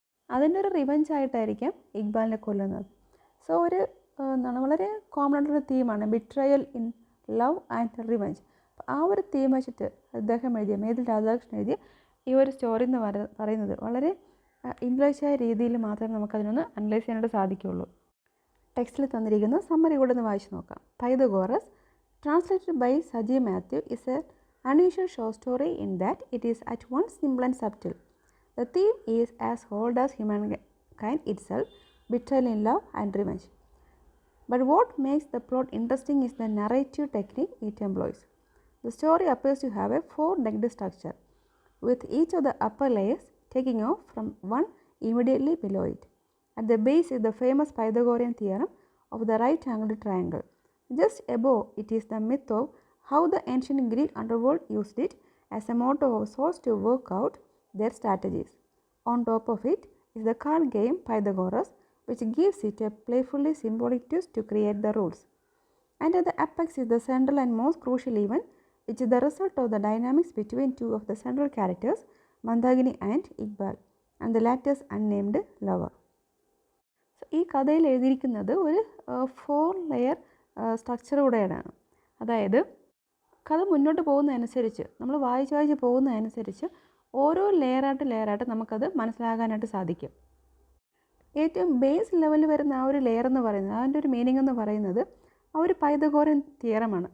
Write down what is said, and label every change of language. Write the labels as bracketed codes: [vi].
[ml] അതിൻ്റെ ഒരു റിവഞ്ച് ആയിട്ടായിരിക്കാം ഇക്ബാലിനെ കൊല്ലുന്നത്. സോ ഒരു വളരെ കോമൺ ആയിട്ടൊരു തീമാണ് [en] Betrayal in love and revenge. [ml] ആ ഒരു തീം വെച്ചിട്ട് അദ്ദേഹം എഴുതിയ മേതിൽ രാധാകൃഷ്ണൻ എഴുതിയ ഈ ഒരു സ്റ്റോറി എന്ന് പറയുന്നത് വളരെ ഇംഗ്ലീഷായ രീതിയിൽ മാത്രമേ നമുക്കതിനൊന്ന് അനലൈസ് ചെയ്യാനായിട്ട് സാധിക്കുകയുള്ളൂ. ടെക്സ്റ്റിൽ തന്നിരിക്കുന്ന സമ്മറി കൂടെ ഒന്ന് വായിച്ചു നോക്കാം. [en] Pythagoras, translated by Saji Mathew, is a unusual short story in that it is at once simple and subtle. The theme is as old as humankind itself, betrayal in love and revenge. But what makes the plot interesting is the narrative technique it employs. The story appears to have a four-legged structure, with each of the upper layers taking off from one immediately below it. At the base is the famous Pythagorean theorem of the right-angled triangle. Just above it is the myth of how the ancient Greek underworld used it as a motto of sorts to work out their strategies. On top of it is the card game Pythagoras, which gives it a playfully symbolic twist to create the rules. And at the apex is the central and most crucial event, which is the result of the dynamics between two of the central characters, Mandagini and Iqbal, and the latter's unnamed lover. [ml] So, ഈ കഥയിൽ എഴുതിയിരിക്കുന്നത് ഒരു 4 layer structure കൂടെയാണ്. അതായത് കഥ മുന്നോട്ട് പോകുന്നതനുസരിച്ച്, നമ്മൾ വായിച്ച് പോകുന്നതനുസരിച്ച് ഓരോ ലെയറായിട്ട് നമുക്കത് മനസ്സിലാകാനായിട്ട് സാധിക്കും. ഏറ്റവും ബേസ് ലെവലിൽ വരുന്ന ആ ഒരു ലെയർ എന്ന് പറയുന്നത്, അതിൻ്റെ ഒരു മീനിങ് എന്ന് പറയുന്നത് ആ ഒരു പൈതഗോറിയൻ തിയറമാണ്.